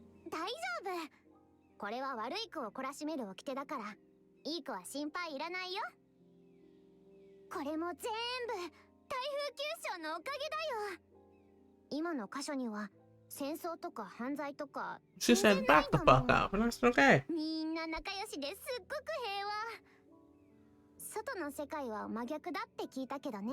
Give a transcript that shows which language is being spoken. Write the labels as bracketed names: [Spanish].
[Japanese] 大丈夫。これは悪い子を懲らしめる掟だから、いい子は心配いらないよ。これも全部台風急症のおかげだよ。今の箇所には戦争とか犯罪とか [English] She said back the fuck up, and that's okay. [Japanese] みんな仲良しですっごく平和。外の世界は真逆だって聞いたけどね。